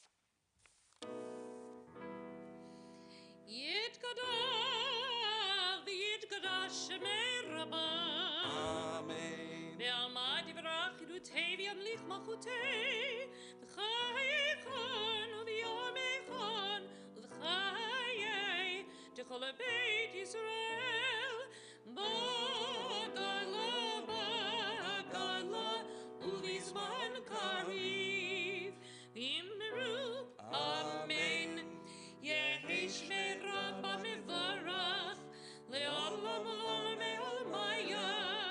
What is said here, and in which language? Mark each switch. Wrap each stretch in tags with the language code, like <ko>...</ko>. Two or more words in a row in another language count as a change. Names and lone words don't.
<arc>יתגדש שמיה רבא. Amen. ועלמא דברך ידותי וימליך מלכותה וחייכון וביום אכון ובחיי תכל בית ישראל בעגלא ובזמן קריב ואמרו אמן. יהא שמיה רבא מברך לעלם עלם מעלמיא</arc>